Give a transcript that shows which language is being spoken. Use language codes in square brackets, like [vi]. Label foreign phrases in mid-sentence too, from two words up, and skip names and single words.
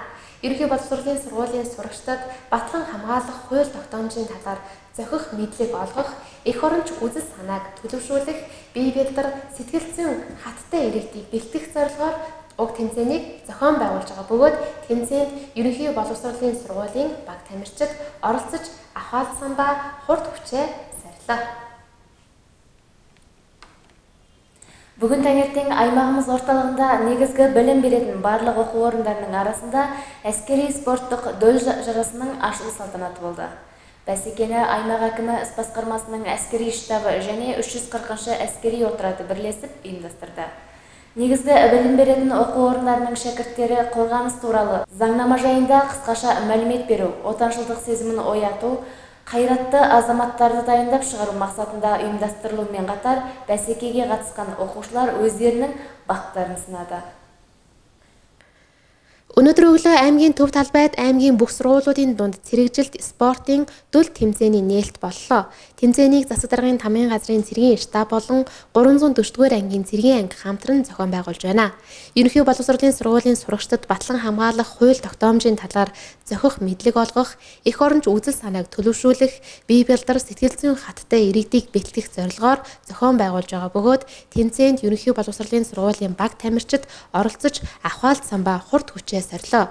[mn] Ерөнхий боловсролын сургуулийн сурагчдад батлан хамгаалах хууль тогтоомжийн талаар зохих мэдлэг олгох, эх оронч үзэл санааг төлөвшүүлэх, бие бэлдэр сэтгэл зүйн хаттай иргэдийг бэлтгэх зорилгоор уг тэмцээнийг зохион байгуулж байгаа бөгөөд тэмцээнд ерөнхий боловсролын сургуулийн баг тамирчид оролцож ахаал самбаа хурд хүчээ сарилаа. [kk] Бүгін таңертең аймағымыз орталығында негізгі білім беретін барлық оқу орындарының арасында әскери спорттық дөл жарысының ашылу салтанаты болды. Бәсекені аймақ әкімі іс басқармасының әскери штабы және 340-шы әскери отряды бірлесіп ұйымдастырды. Негізгі білім беретін оқу орындарының шәкірттері қорғаныс туралы заңнама жайында қысқаша мәлімет беру, отаншылдық сезімін ояту, қайратты азаматтарды дайындап шығару мақсатында ұйымдастырылумен қатар, бәсекеге қатысқан оқушылар өздерінің бақтарын сынады. [mn] Өнөөдөр өглөө аймгийн төв талбайд аймгийн бүх сургуулиудын дунд цэрэгжилт спортын дүл тэмцээний нээлт боллоо. Тэмцээнийг Засаг даргын тамгын газрын цэргийн штаб болон 340-р ангийн цэргийн анги хамтран зохион байгуулж байна. Ерөнхий боловсролын сургуулийн сурагчдад батлан хамгаалах хууль тогтоомжийн талаар зохих мэдлэг олгох, эх оронч үзэл санааг төлөвшүүлэх, бие бэлдэр сэтгэл зүйн хаттай иргэдийг бэлтгэх зорилгоор зохион байгуулж байгаа бөгөөд тэмцээнд ерөнхий боловсролын сургуулийн баг тамирчид оролцож ахаалт самбаа хурд хүчээ сарилаа.